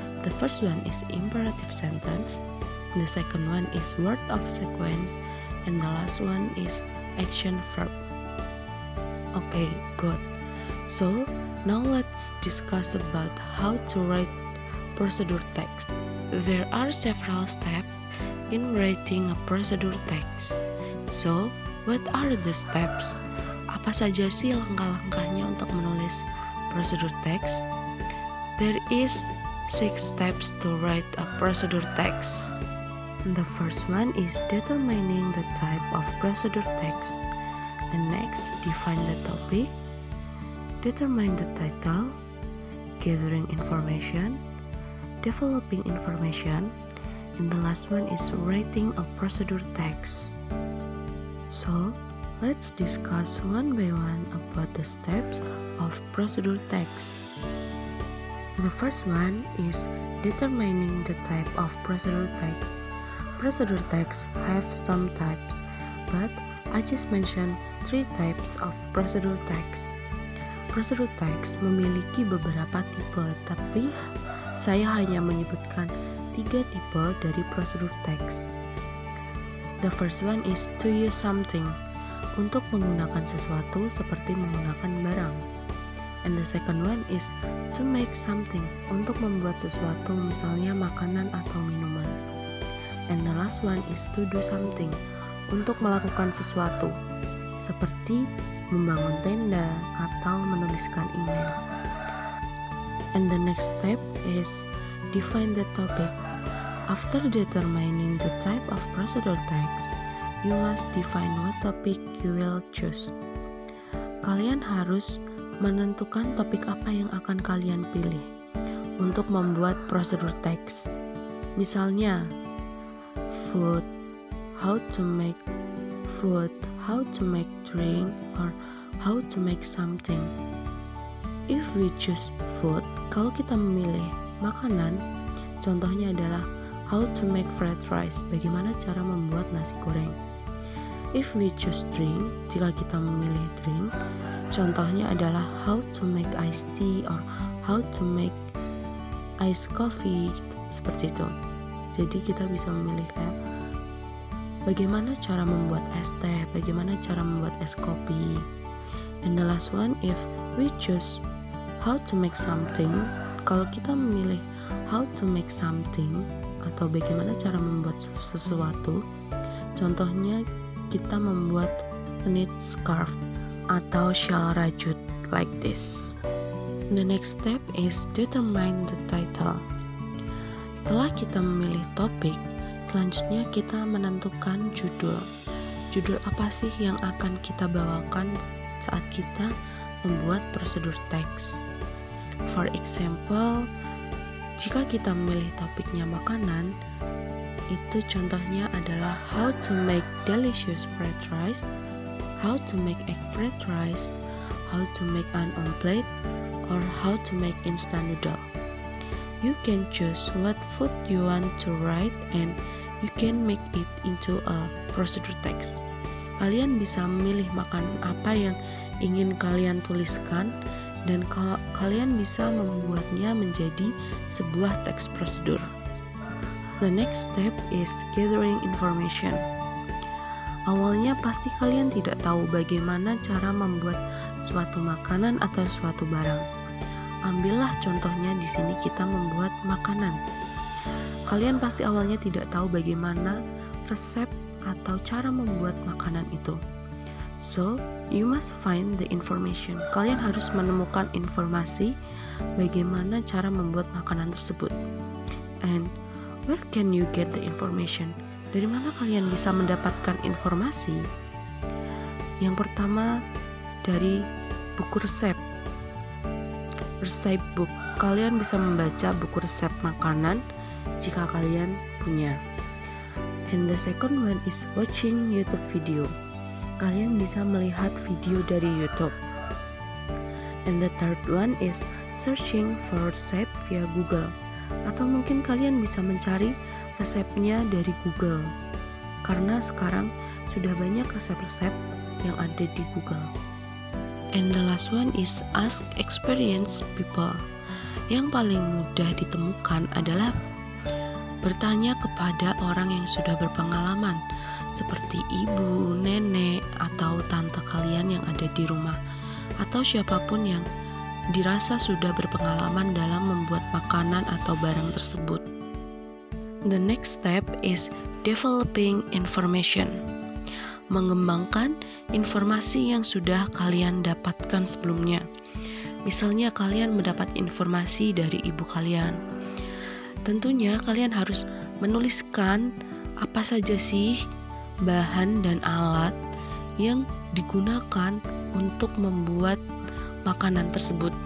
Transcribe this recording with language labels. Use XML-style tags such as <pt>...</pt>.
<en>The first one is imperative sentence, the second one is word of sequence, and the last one is action verb. Okay, good. So now let's discuss about how to write procedure text. There are several steps in writing a procedure text. So, what are the steps?</en> <id>Apa saja sih langkah-langkahnya untuk menulis procedure text?</id> <en>There is 6 steps to write a procedure text. The first one is determining the type of procedure text. And next, define the topic, determine the title, gathering information, developing information, and the last one is writing a procedure text. So, let's discuss one by one about the steps of procedure text. The first one is determining the type of procedure text. Procedure text have some types, but I just mentioned 3 types of procedure text.</en> <id>Procedure text memiliki beberapa tipe, tapi saya hanya menyebutkan 3 tipe dari procedure text.</id> <en>The first one is to use something,</en> <id>untuk menggunakan sesuatu seperti menggunakan barang.</id> <en>And the second one is to make something,</en> <id>untuk membuat sesuatu misalnya makanan atau minuman.</id> <en>And the last one is to do something,</en> <id>untuk melakukan sesuatu seperti membangun tenda atau menuliskan email.</id> <en>And the next step is define the topic. After determining the type of procedure text, you must define what topic you will choose.</en> <id>Kalian harus menentukan topik apa yang akan kalian pilih untuk membuat procedure text. Misalnya,</id> <en>food, how to make food, how to make drink, or how to make something. If we choose food,</en> <id>kalau kita memilih makanan, contohnya adalah</id> <en>how to make fried rice,</en> <id>bagaimana cara membuat nasi goreng.</id> <en>If we choose drink,</en> <id>jika kita memilih</id> <en>drink,</en> <id>contohnya adalah</id> <en>how to make iced tea or how to make iced coffee,</en> <id>seperti itu. Jadi kita bisa memilih kayak bagaimana cara membuat es teh, bagaimana cara membuat es kopi.</id> <en>And the last one, if we choose how to make something,</en> <id>kalau kita memilih</id> <en>how to make something</en> <id>atau bagaimana cara membuat sesuatu, contohnya kita membuat</id> <en>knit scarf</en> <id>atau</id> <en>shawl</en> <id>rajut</id> <en>like this. The next step is determine the title.</en> <id>Setelah kita memilih topik, selanjutnya kita menentukan judul. Judul apa sih yang akan kita bawakan saat kita membuat prosedur text?</id> <en>For example,</en> <id>jika kita memilih topiknya makanan, itu contohnya adalah</id> <en>how to make delicious fried rice, how to make egg fried rice, how to make an omelette, or how to make instant noodle. You can choose what food you want to write and you can make it into a procedure text.</en> <id>Kalian bisa memilih makanan apa yang ingin kalian tuliskan dan kalian bisa membuatnya menjadi sebuah teks prosedur.</id> <en>The next step is gathering information.</en> <id>Awalnya pasti kalian tidak tahu bagaimana cara membuat suatu makanan atau suatu barang. Ambillah contohnya di sini kita membuat makanan. Kalian pasti awalnya tidak tahu bagaimana resep atau cara membuat makanan itu.</id> <en>So, you must find the information.</en> <id>Kalian harus menemukan informasi bagaimana cara membuat makanan tersebut.</id> <en>And where can you get the information?</en> <id>Dari mana kalian bisa mendapatkan informasi? Yang pertama, dari buku resep. Resep book. Kalian bisa membaca buku resep makanan jika kalian punya.</id> <en>And the second one is watching YouTube video.</en> <id>Kalian bisa melihat video dari YouTube.</id> <en>And the third one is searching for resep via Google.</en> <id>Atau mungkin kalian bisa mencari resepnya dari Google. Karena sekarang sudah banyak resep-resep yang ada di Google.</id> <en>And the last one is ask experienced people.</en> <id>Yang paling mudah ditemukan adalah bertanya kepada orang yang sudah berpengalaman, seperti ibu, nenek, atau tante kalian yang ada di rumah, atau siapapun yang dirasa sudah berpengalaman dalam membuat makanan atau barang tersebut.</id> <en>The next step is developing information.</en> <id>Mengembangkan informasi yang sudah kalian dapatkan sebelumnya. Misalnya kalian mendapat informasi dari ibu kalian. Tentunya kalian harus menuliskan apa saja sih bahan dan alat yang digunakan untuk membuat makanan tersebut.</id>